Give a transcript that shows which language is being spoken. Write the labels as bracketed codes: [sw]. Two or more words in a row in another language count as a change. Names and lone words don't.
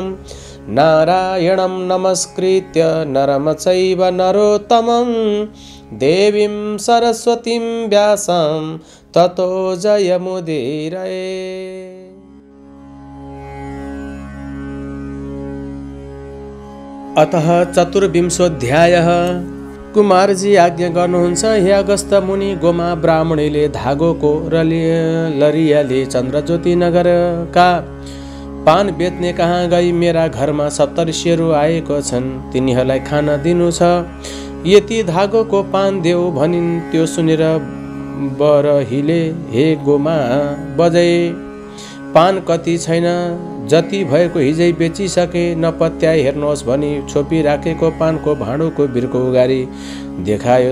[sa] नारायणं नमस्कृत्य नरं चैव नरोत्तमं देवीं सरस्वतीं व्यासं ततो जयमुदीरये। अतः चतुर्विंशोऽध्यायः। [ne] कुमारजी आज्ञा गर्नुहुन्छ, हे अगस्त मुनि, गोमा ब्राह्मणीले धागोको लरियाले चन्द्रज्योति नगरका पान बेच्ने कहाँ गई मेरा घरमा सप्तऋषिहरू आएको छन्, तिनीहरूलाई खाना दिनु छ। यति धागोको पान देऊ भनिन्। त्यो सुनेर बरहिले, हे गोमा बजै पान कति छैन, जति भएको हिजै बेचिसके, नपत्याइ हेर्नुहोस् भनी छोपी राखेको पानको भाँडोको बिर्को उगारी देखायो।